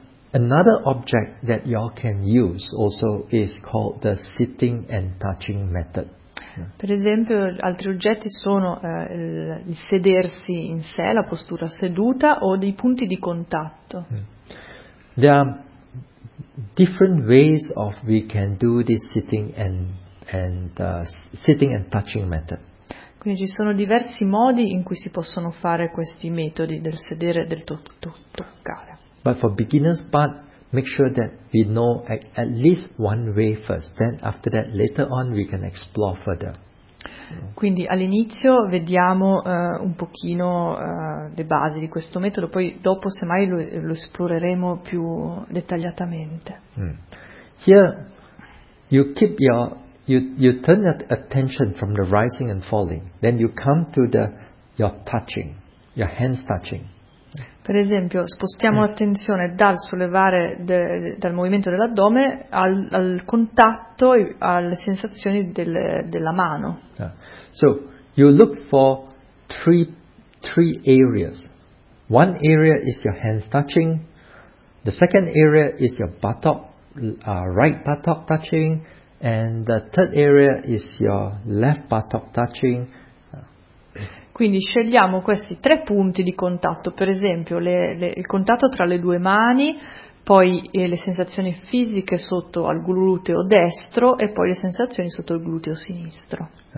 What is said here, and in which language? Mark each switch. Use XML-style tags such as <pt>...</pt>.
<en>Another object that y'all can use also is called the sitting and touching method.</en> <it>Per esempio, altri oggetti sono il sedersi in sé, la postura seduta o dei punti di contatto.</it> <en>There are different ways of we can do this sitting and touching method.</en> <it>Quindi ci sono diversi modi in cui si possono fare questi metodi del sedere e del toccare.</it> <en>But for beginners part, make sure that we know at least one way first, then after that later on we can explore further.</en> <it>Quindi all'inizio vediamo un pochino le basi di questo metodo, poi dopo semmai lo esploreremo più dettagliatamente. Mm.</it> <en>Here you keep your you turn that attention from the rising and falling, then you come to the your touching, your hands touching.</en> <it>Per esempio, spostiamo l'attenzione dal sollevare dal movimento dell'addome al contatto, alle sensazioni della mano. Yeah.</it> <en>So, you look for three areas. One area is your hands touching. The second area is your buttock, right buttock touching. And the third area is your left buttock touching.</en> <it>Quindi scegliamo questi tre punti di contatto, per esempio il contatto tra le due mani, poi le sensazioni fisiche sotto al gluteo destro e poi le sensazioni sotto il gluteo sinistro.</it>